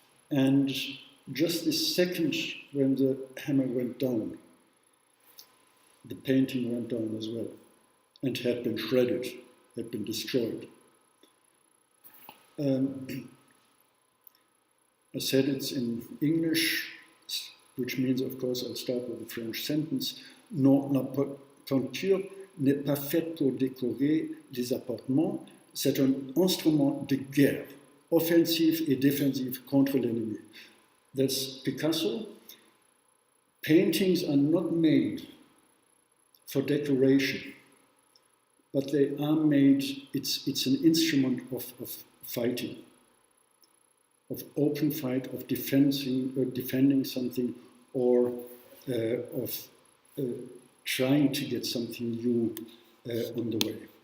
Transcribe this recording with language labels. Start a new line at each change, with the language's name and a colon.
English: And just the second when the hammer went down, the painting went down as well and had been shredded, had been destroyed. I said it's in English, which means, of course, I'll start with the French sentence.
French: Non, la peinture n'est pas faite pour décorer les appartements, c'est un instrument de guerre, offensif et défensif contre l'ennemi.
English: That's Picasso. Paintings are not made for decoration, but they are made, it's an instrument of fighting, of open fight, of defending something, or of trying to get something new on the way.